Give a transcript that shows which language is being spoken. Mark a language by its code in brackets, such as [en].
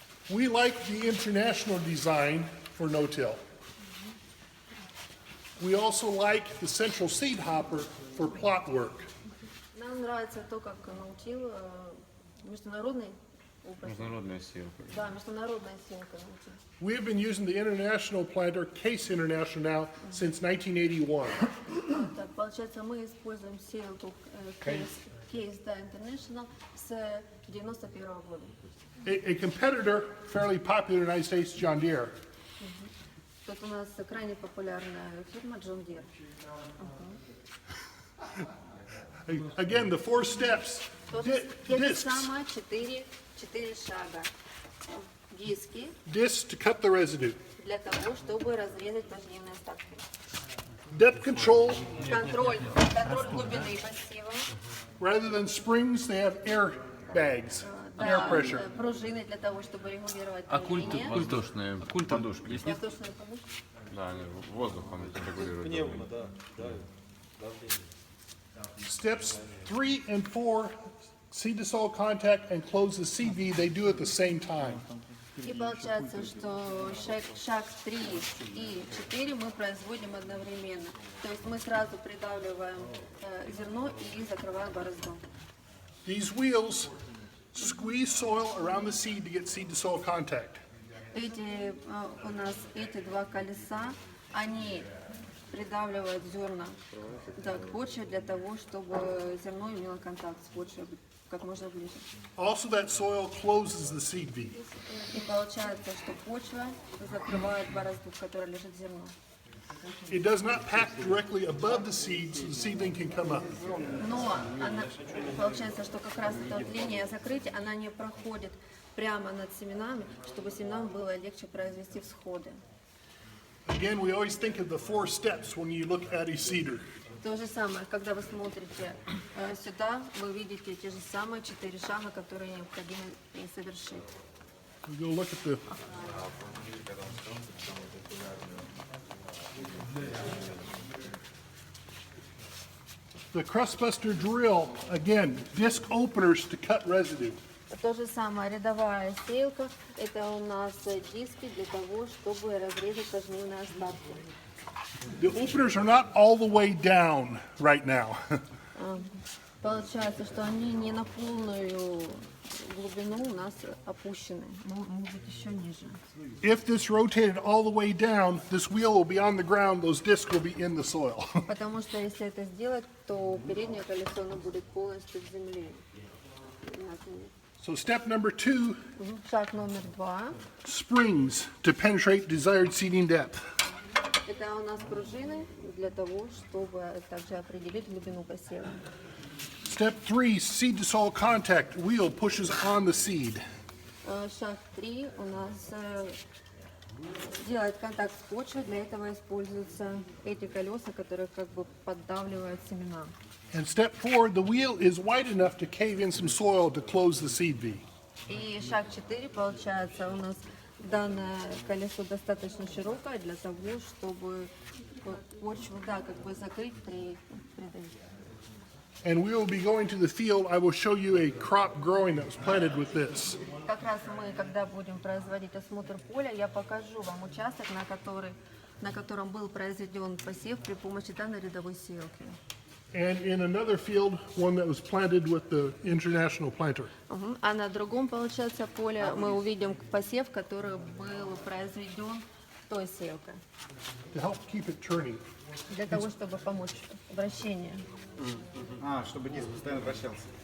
[en] We like the international design for no-till. We also like the central seed hopper for plot work. [ru] Нам нравится то, как научил международный опыт. Международная силка. Да, международная силка научил. [en] We have been using the international planter, Case International now, since 1981. [ru] Так, получается, мы используем силку Case International с 91 года. [en] A competitor, fairly popular in the United States, John Deere. [ru] Тут у нас крайне популярная фирма John Deere. [en] Again, the 4 steps. [ru] То же [en] Discs. [ru] самое, 4 шага. Диски [en] Discs to cut the residue. [ru] для того, чтобы разрезать пожнивные остатки. [en] Depth control. [ru] Контроль глубины посева. [en] Rather than springs, they have air bags, air [ru] Да, [en] pressure. [ru] пружины для того, чтобы регулировать А давление. культушные подушки есть? Воздушные подушки. Да, они воздухом регулируют. Пневмо, да, да. [en] Steps 3 and 4, seed to soil contact and close the CV, they do at the same time. [ru] И получается, что шаг 3 и 4 мы производим одновременно. То есть мы сразу придавливаем зерно и закрываем борозду. [en] These wheels squeeze soil around the seed to get seed to soil contact. [ru] У нас эти два колеса, они придавливают зерна к почве для того, чтобы зерно имело контакт с почвой как можно ближе. [en] Also, that soil closes the seed V. [ru] И получается, что почва закрывает борозду, в которой лежит зерно. [en] It does not pack directly above the seed, so the seedling can come up. [ru] Но получается, что как раз эта вот линия закрытия, она не проходит прямо над семенами, чтобы семенам было легче произвести всходы. [en] Again, we always think of the 4 steps when you look at a seeder. [ru] То же самое, когда вы смотрите сюда, вы видите те же самые 4 шага, которые необходимо совершить. [en] We'll look at the crustbuster drill. Again, disc openers to cut residue. [ru] То же самое, рядовая сеялка, это у нас диски для того, чтобы разрезать пожнивные остатки. [en] The openers are not all the way down right now. [ru] Получается, что они не на полную глубину у нас опущены, могут быть еще ниже. [en] If this rotated all the way down, this wheel will be on the ground, those discs will be in the soil. [ru] Потому что если это сделать, то переднее колесо оно будет полностью в земле. [en] So step number 2, [ru] Шаг номер 2. [en] springs to penetrate desired seeding depth. [ru] Это у нас пружины для того, чтобы также определить глубину посева. [en] Step 3, seed to soil contact. Wheel pushes on the seed. [ru] Шаг 3 у нас делать контакт с почвой. Для этого используются эти колеса, которые как бы поддавливают семена. [en] And step 4, the wheel is wide enough to cave in some soil to close the seed V. [ru] И шаг 4 получается у нас данное колесо достаточно широкое для того, чтобы почву, да, как бы закрыть при давлении. [en] And we will be going to the field. I will show you a crop growing that was planted with this. [ru] Как раз мы, когда будем производить осмотр поля, я покажу вам участок, на котором был произведен посев при помощи данной рядовой сеялки. [en] And in another field, one that was planted with the international planter. [ru] А на другом, получается, поле мы увидим посев, который был произведен той сеялкой, [en] To help keep it turning. [ru] для того, чтобы помочь вращению. Чтобы диск постоянно вращался.